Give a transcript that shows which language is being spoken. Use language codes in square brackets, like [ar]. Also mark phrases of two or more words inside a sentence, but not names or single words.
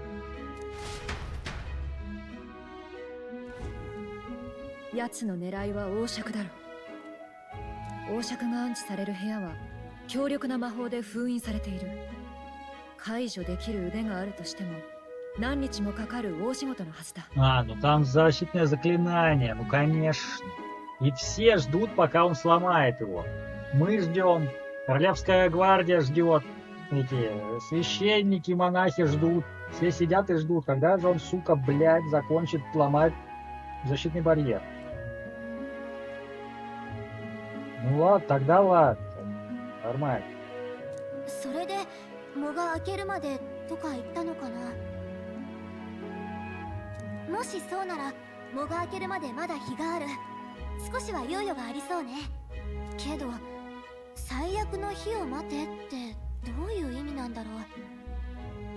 [ja] 奴の狙いは王爵だろう。王爵が安置される部屋は強力な魔法で封印されている。解除できる腕があるとしても何日もかかる大仕事のはずだ。 [ru] А, ну там защитное заклинание, ну конечно. И все ждут, пока он сломает его. Мы ждем, Королевская гвардия ждет, эти священники, монахи ждут. Все сидят и ждут, когда же он, сука, блядь, закончит ломать защитный барьер. Ну ладно, тогда ладно. Нормально. [ja] それで藻が開けるまでとか言ったのかな。もしそうなら藻が開けるまでまだ日がある。少しは猶予がありそうね。けど最悪の日を待てってどういう意味なんだろう。